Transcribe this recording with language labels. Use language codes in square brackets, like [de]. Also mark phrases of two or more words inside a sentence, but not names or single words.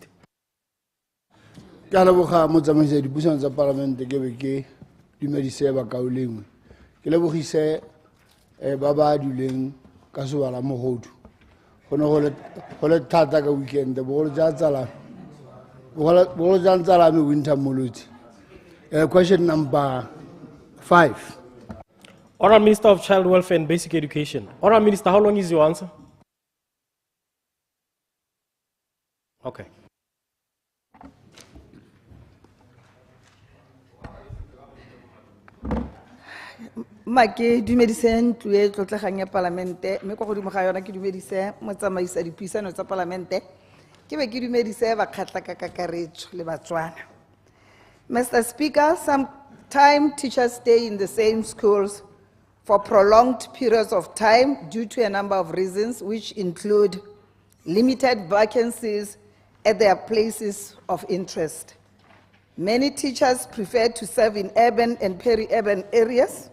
[tn] Ke a leboga motsamaisi dipuisano tsa parlamente ke be ke dumedise ba kaolengwe ke lebogise ba ba duleng ka sebala mogodu go le thata ka weekend bogolo ja tsala me winter molodi. [en] Question number 5. Honorable Minister of Child Welfare and Basic Education. Honorable Minister, how long is your answer? Okay. [tn] Ke dumedise ntlo e tlotlegang ya palamente mme go godimo ga yona ke dumedise motsamaisi dipuisano tsa palamente ke be ke dumedise bakgatla ka kakaretso le batswana. [en] Mr. Speaker, sometimes teachers stay in the same schools for prolonged periods of time due to a number of reasons, which include limited vacancies at their places of interest. Many teachers prefer to serve in urban and peri-urban areas.